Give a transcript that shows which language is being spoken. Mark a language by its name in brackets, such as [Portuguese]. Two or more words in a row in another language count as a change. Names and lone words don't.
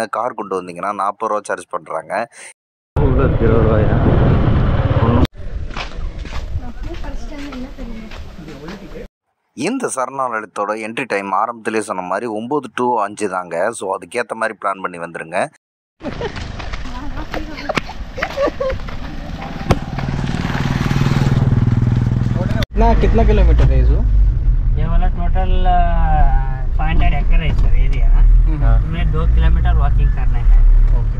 [Tamil] கார் கொண்டு வந்தீங்கன்னா 40 ரூபா சார்ஜ் பண்ணுறாங்க. 20 ரூபாயா? இந்த சரணாலயத்தோட [English] entry time [Tamil] ஆரம்பத்திலே சொன்ன மாதிரி 9 to 5 தாங்க. ஸோ அதுக்கேற்ற மாதிரி பிளான் பண்ணி வந்துடுங்க. [Hindi] कितना किलोमीटर है जो? ये वाला टोटल 500 एकड़ है सर एरिया। हमें 2 किलोमीटर वॉकिंग करना है। ओके।